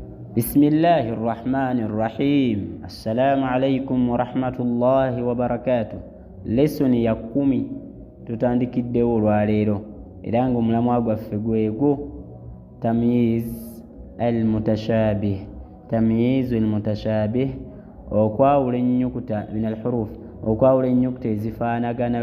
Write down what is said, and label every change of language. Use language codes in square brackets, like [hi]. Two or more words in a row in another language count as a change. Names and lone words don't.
[ar] بسم الله الرحمن الرحيم. السلام عليكم ورحمة الله وبركاته. [lg] lesson ya 10 tutandikiddewo olwaleero era nga omulamwa gwaffe gwegwo [ar] تمييز المتشابه. تمييز المتشابه [lg] okwawula ennyukuta [ar] من الحروف, [lg] okwawula ennyukuta ezifaanagana.